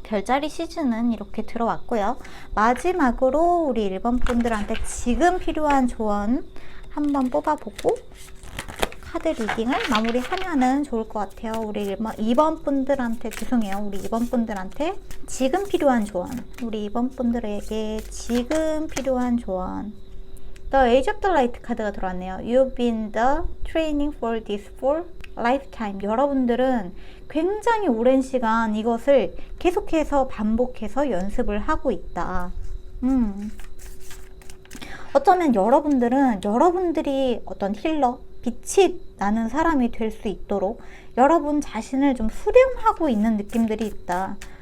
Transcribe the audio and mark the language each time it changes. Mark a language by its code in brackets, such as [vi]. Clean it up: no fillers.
[ko] 별자리 시즌은 이렇게 들어왔고요. 마지막으로 우리 1번 분들한테 지금 필요한 조언 한번 뽑아보고 카드 리딩을 마무리하면은 좋을 것 같아요. 우리 2번 분들한테 죄송해요. 우리 2번 분들한테 지금 필요한 조언. 우리 2번 분들에게 지금 필요한 조언. [en] The Age of the Light [ko] 카드가 들어왔네요. [en] You've been the training for this for lifetime. [ko] 여러분들은 굉장히 오랜 시간 이것을 계속해서 반복해서 연습을 하고 있다. 어쩌면 여러분들은 여러분들이 어떤 힐러, 빛이 나는 사람이 될 수 있도록 여러분 자신을 좀 수렴하고 있는 느낌들이 있다.